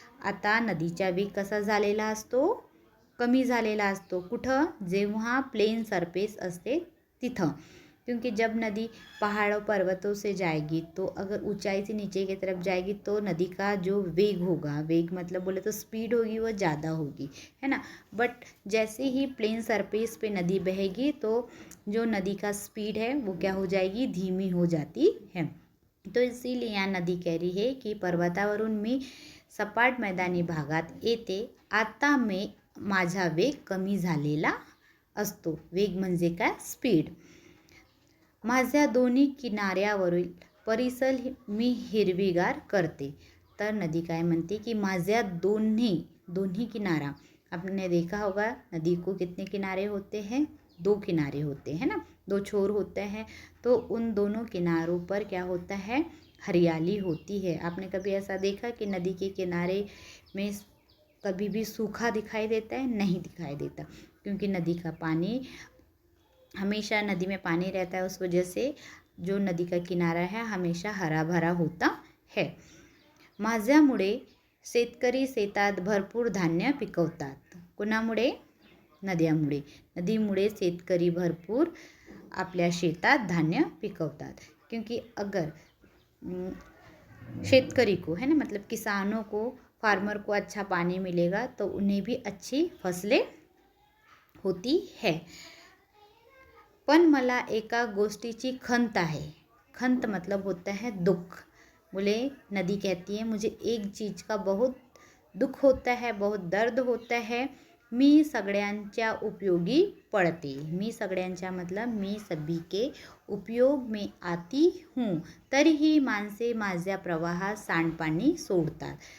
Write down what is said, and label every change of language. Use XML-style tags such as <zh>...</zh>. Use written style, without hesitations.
<mr>आता नदीचा वेग कसा झालेला असतो? कमी झालेला असतो. कुठं? जेव्हा प्लेन सरफेस असते तिथं.</mr> <hi>क्योंकि जब नदी पहाड़ों पर्वतों से जाएगी तो अगर ऊंचाई से नीचे की तरफ जाएगी तो नदी का जो वेग होगा, वेग मतलब बोले तो स्पीड होगी, वो ज़्यादा होगी, है ना। बट जैसे ही प्लेन सरफेस पे नदी बहेगी तो जो नदी का स्पीड है वो क्या हो जाएगी? धीमी हो जाती है. तो इसीलिए यहाँ नदी कह रही है की</hi> <mr>पर्वतावरून मी सपाट मैदानी भागात येते. आता माझा वेग कमी झालेला असतो. वेग म्हणजे काय? स्पीड. माझ्या दोन्ही किनाऱ्यावरील परिसर मी हिरवीगार करते. तर नदी काय म्हणते की माझ्या दोन्ही किनारा,</mr> <hi>आपने देखा होगा नदी को कितने किनारे होते हैं? 2 किनारे होते हैं ना, 2 छोर होते हैं. तो उन दोनों किनारों पर क्या होता है? हरियाली होती है. आपने कभी ऐसा देखा कि नदी के किनारे में कभी भी सूखा दिखाई देता है? नहीं दिखाई देता, क्योंकि नदी का पानी हमेशा, नदी में पानी रहता है, उस वजह से जो नदी का किनारा है हमेशा हरा भरा होता है.</hi> <mr>माझ्यामुळे शेतकरी शेतात भरपूर धान्य पिकवतात. कुणामुळे? नद्यामुळे. नदीमुळे शेतकरी भरपूर आपल्या शेतात धान्य पिकवतात.</mr> <hi>क्योंकि अगर शेतकरी को, है ना, मतलब किसानों को, फार्मर को अच्छा पानी मिलेगा तो उन्हें भी अच्छी फसलें होती है.</hi> <mr>पण मला एका गोष्टीची खंत आहे.</mr> <hi>खंत मतलब होता है दुख. बोले नदी कहती है मुझे एक चीज़ का बहुत दुख होता है, बहुत दर्द होता है.</hi> <mr>मी सगळ्यांच्या उपयोगी पडते. मी सगळ्यांच्या</mr> <hi>मतलब मी सभी के उपयोग में आती हूँ,</hi> <mr>तरीही माणसे माझ्या प्रवाहात सांडपाणी सोडतात.</mr>